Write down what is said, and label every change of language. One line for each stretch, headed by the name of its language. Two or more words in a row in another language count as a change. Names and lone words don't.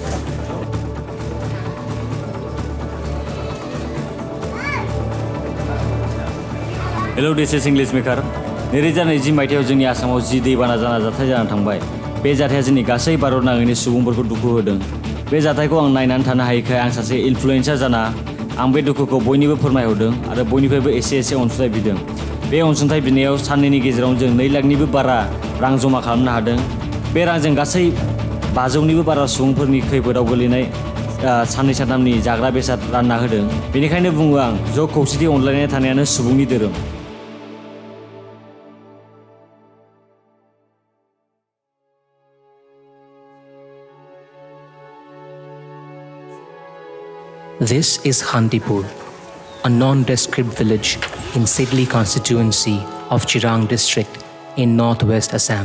English: Hello, this is English maker.
Bodo: 2020 मायथाइयाव जोंनि आसामाव जि दैबाना जाथाय जानानै थांबाय। बे जाथाया जोंनि गासै भारत नाङैनो सुबुंफोरखौ दुखु होदों। बे जाथायखौ आं नायनानै थानो हायैखाय आं सासे इनफ्लुएन्सार जाना आं बे दुखुखौ बयनिबो फोरमायहरदों आरो बयनिफ्रायबो एसे अनसुंथाइ बिदों। बे अनसुंथाइ बिनायाव साननैनि गेजेरावनो जों 2 लाखनिबो बारा रां जमा खालामनो हादों। बे रांजों गासै 500निबो बारा सुबुंफोरनि खैफोदाव गोलैनाय साननै सानथामनि जाग्रा बेसाद रानना होदों। बेनिखायनो बुङो आं ज' खौसेथि अनलायनाय थानायानो सुबुंनि धोरोम।
English: This is Gyandeep, a nondescript village in Sidli constituency of Chirang district in northwest Assam.